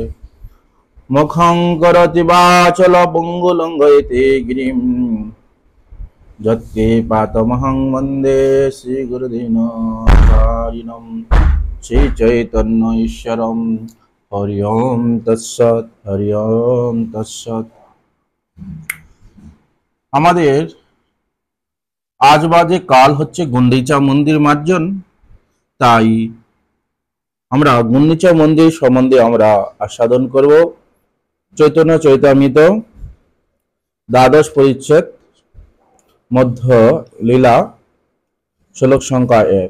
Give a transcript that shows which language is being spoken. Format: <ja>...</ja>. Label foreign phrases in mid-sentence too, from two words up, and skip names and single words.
<sa>मुखं करोति वाचालं पङ्गुलङ्घयते गिरिं यत्कृपातमहं वन्दे श्रीगुरुदीनकारिणं श्रीचैतन्य ईश्वरं। हरि ओम तत्सत्, हरि ओम तत्सत्।</sa> <bn>আমাদের আজ বাদে কাল হচ্ছে গুন্ডিচা মন্দির মার্জন, তাই আমরা গুন্ডিচা মন্দির সম্বন্ধে আমরা আস্বাদন করব। চৈতন্য চৈতামৃত দ্বাদশ পরিচ্ছেদ মধ্য লীলা শ্লোক সংখ্যা 1।</bn>